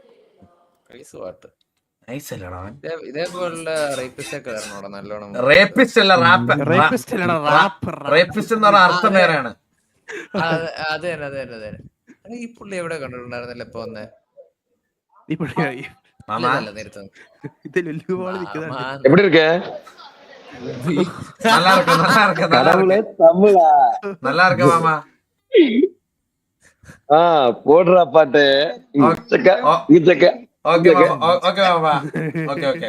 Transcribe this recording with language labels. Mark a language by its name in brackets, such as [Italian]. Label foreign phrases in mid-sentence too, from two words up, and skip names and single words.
[Malayalam] ഇതേപോലുള്ള റേപ്പിസ്റ്റ് ഒക്കെ വരണോടാ നല്ലോണം. റേപ്പിസ്റ്റ് അല്ല റാപ്പ്. റേപ്പിസ്റ്റ് എന്ന് പറഞ്ഞ അർത്ഥം വേറെയാണ്. അത് തന്നെ. ഈ പുള്ളി എവിടെ കണ്ടിട്ടുണ്ടായിരുന്നല്ലോ ഇപ്പൊ വന്നേ? എവിടെ ഇരിക്കേ? [Tamil] நல்லா இருக்கு மாமா. போடுறா பாட்டு. ஓகே மாமா. ஓகே.